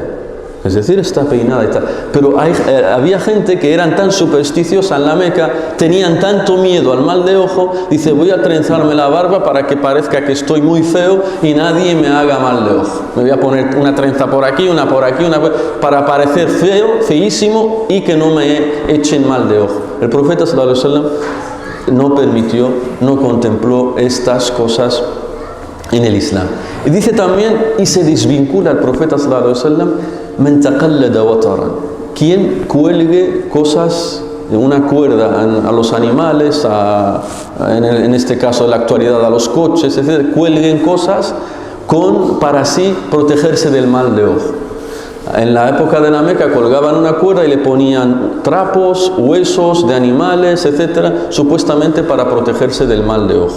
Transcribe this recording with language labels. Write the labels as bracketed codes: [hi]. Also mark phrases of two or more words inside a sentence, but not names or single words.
[es] Es decir, está peinada y tal. Pero había gente que eran tan supersticiosa en la Meca, tenían tanto miedo al mal de ojo, dice, voy a trenzarme la barba para que parezca que estoy muy feo y nadie me haga mal de ojo. Me voy a poner una trenza por aquí, una para parecer feo, feísimo y que no me echen mal de ojo. El profeta [ar] صلى الله عليه وسلم [es] no permitió, no contempló estas cosas en el Islam. Y dice también, y se desvincula el profeta [ar] صلى الله عليه وسلم, من تقلد وترا, [es] quien cuelgue cosas, una cuerda a los animales, en este caso en la actualidad a los coches, etc., cuelguen cosas para así protegerse del mal de ojo. En la época de la Meca colgaban una cuerda y le ponían trapos, huesos de animales, etc., supuestamente para protegerse del mal de ojo.